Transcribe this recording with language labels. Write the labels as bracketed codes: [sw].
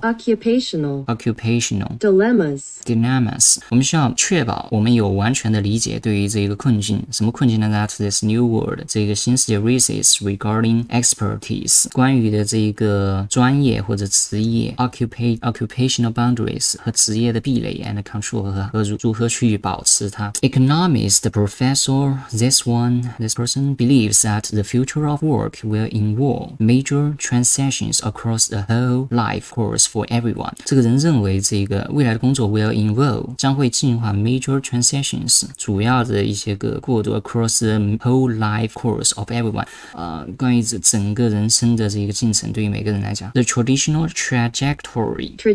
[en] Occupational dilemmas [zh] 我们需要确保我们有完全的理解对于这个困境，什么困境呢 [en] that this new world [zh] 这个新世界 [en] raises regarding expertise [zh] 关于的这个专业或者职业 [en] occupational boundaries [zh] 和职业的壁垒 [en] and control [zh] 和如何去保持它。 [en] Economist professor this person believes that the future of work will involve major transactions across the whole life course for everyone. [zh] 这个人认为这个未来的工作 [en] will involve [zh] 将会进化 [en] major transactions [zh] 主要的一些个过渡 [en] across the whole life course of everyone [zh] 关于整个人生的这个进程对于每个人来讲 [en] The traditional trajectory